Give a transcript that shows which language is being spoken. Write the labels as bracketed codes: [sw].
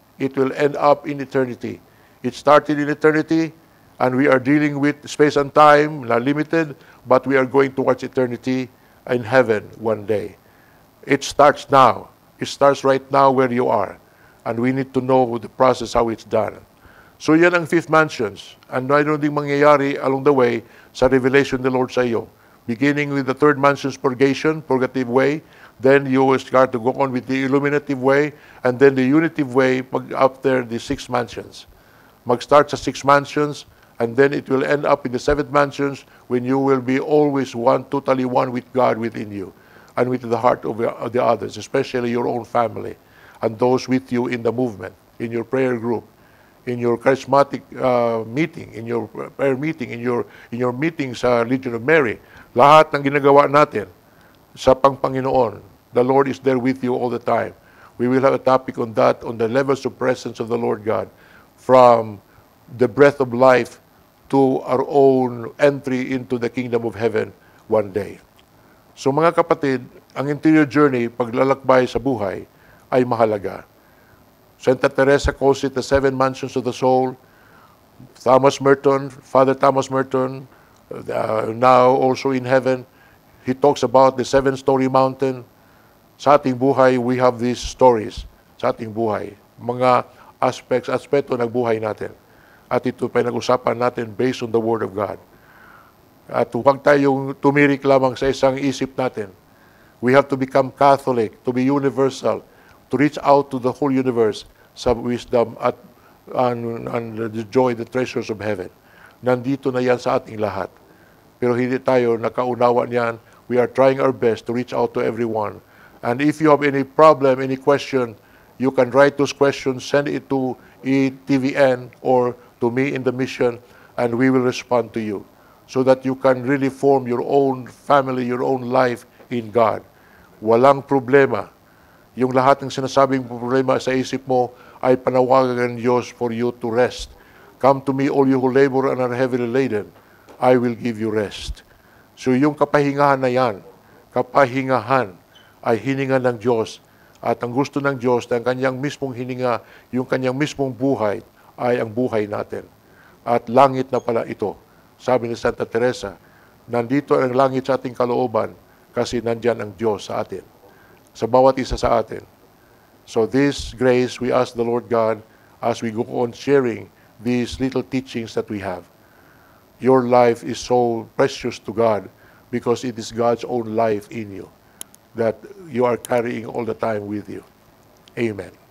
[en] It will end up in eternity. It started in eternity, and we are dealing with space and time, not limited, but we are going towards eternity in heaven one day. It starts now. It starts right now where you are. And we need to know the process, how it's done. [tl] So yan ang fifth mansions. And mayroon ding mangyayari [en] along the way [tl] sa revelation ng Lord sa iyo. [en] Beginning with the third mansion's purgation, purgative way, then you will start to go on with the illuminative way, and then the unitive way after the six mansions. [tl] Mag-start sa [en] six mansions, and then it will end up in the seventh mansions when you will be always one, totally one with God within you, and with the heart of the others, especially your own family, and those with you in the movement, in your prayer group, in your charismatic meeting, in your prayer meeting, in your meeting sa Legion of Mary. [tl] Lahat ng ginagawa natin sa Panginoon, [en] the Lord is there with you all the time. We will have a topic on that, on the levels of presence of the Lord God. from the breath of life to our own entry into the kingdom of heaven one day. [tl] So mga kapatid, ang [en] interior journey, [tl] paglalakbay sa buhay, ay mahalaga. [en] Santa Teresa calls it the 7 mansions of the soul. Thomas Merton, Father Thomas Merton, now also in heaven, he talks about the 7-story mountain. [tl] Sa ating buhay, [en] we have these stories [tl] sa ating buhay. Mga aspeto ng buhay natin. At ito pinag-usapan natin based on the Word of God. At huwag tayong tumirik lamang sa isang isip natin. [en] We have to become Catholic, to be universal, to reach out to the whole universe sa wisdom at and the joy, the treasures of heaven. [tl] Nandito na yan sa ating lahat. Pero hindi tayo nakaunawa niyan. [en] We are trying our best to reach out to everyone. And if you have any problem, any question, you can write those questions, send it to ETVN or to me in the mission, and we will respond to you so that you can really form your own family, your own life in God. [tl] Walang problema. Yung lahat ng sinasabing problema sa isip mo ay panawagan ng Diyos [en] for you to rest. Come to me, all you who labor and are heavily laden. I will give you rest. [tl] So yung kapahingahan na yan, kapahingahan ay hininga ng Diyos. At ang gusto ng Diyos na ang kanyang mismong hininga, yung kanyang mismong buhay, ay ang buhay natin. At langit na pala ito. Sabi ni Santa Teresa, nandito ang langit sa ating kalooban kasi nandyan ang Diyos sa atin. Sa bawat isa sa atin. [en] So this grace, we ask the Lord God as we go on sharing these little teachings that we have. Your life is so precious to God because it is God's own life in you that you are carrying all the time with you. Amen.